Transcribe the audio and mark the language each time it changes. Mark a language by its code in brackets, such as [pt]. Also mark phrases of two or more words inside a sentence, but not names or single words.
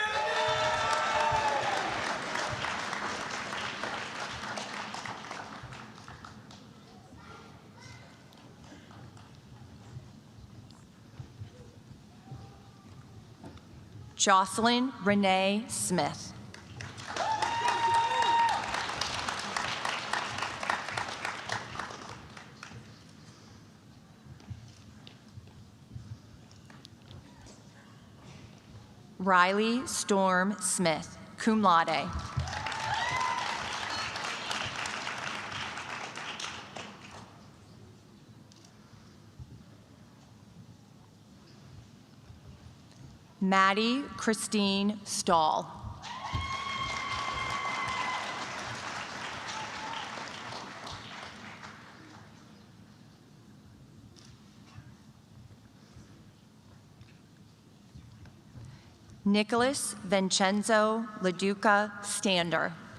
[en] Jocelyn Renee Smith. Riley Storm Smith, [la] cum laude. [en] Maddie Christine Stahl. Nicholas Vincenzo Laduca Stander.